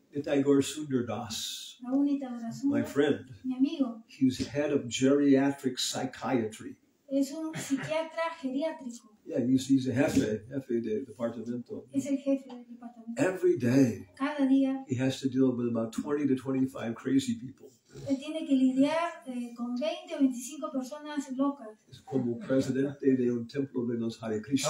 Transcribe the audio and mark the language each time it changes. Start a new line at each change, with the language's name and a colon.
English: Nitai Sundar Das, my friend,
Spanish: mi amigo.
English: He's head of geriatric psychiatry.
Spanish: Es un psiquiatra geriátrico.
English: Yeah, he's a
Spanish: jefe de departamento. Es el jefe del departamento.
English: Every day,
Spanish: cada día,
English: he has to deal with about 20 to 25 crazy people.
Spanish: Él tiene que lidiar con 20 o 25 personas locas. Es como presidente de un templo de los Hare Krishna.